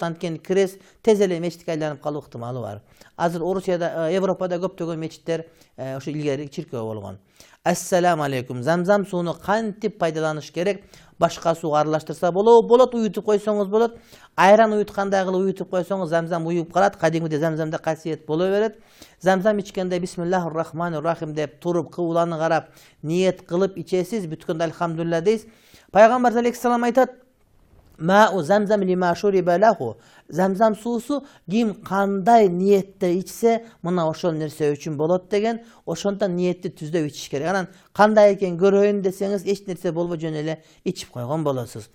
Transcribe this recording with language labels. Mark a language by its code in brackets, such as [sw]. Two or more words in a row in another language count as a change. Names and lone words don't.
[ky] Анткени крест тез эле мечитке айланып калуу ыктымалы бар. Азыр Орусияда, Европада көптөгөн мечиттер ошо илгери чиркөө болгон. [ar] السلام عليكم. [ky] Замзам сууну кантип пайдаланыш керек? Башка сууга аралаштырса болот, уютуп койсоңуз болот. Айран уюткандай кылып уютуп койсоңуз, замзам уюп калат. Кадимде замзамда касиет боло берет. Замзам ичкенде [ar] بسم الله الرحمن الرحيم [ky] деп туруп, кыбланы карап, ниет кылып ичесиз, бүткөндө альхамдулилля дейсиз. [ar] Пайгамбар عليه السلام айтат: "ماء زمزم لما شرب له." [ky] Замзам суусу ким кандай ниетте ичсе, мына ошол нерсе үчүн болот деген. Ошондон ниетти түздөп ичиш керек. Анан кандай экен көрөйүн десеңиз, эч нерсе болбой жөн эле ичип койгон болосуз.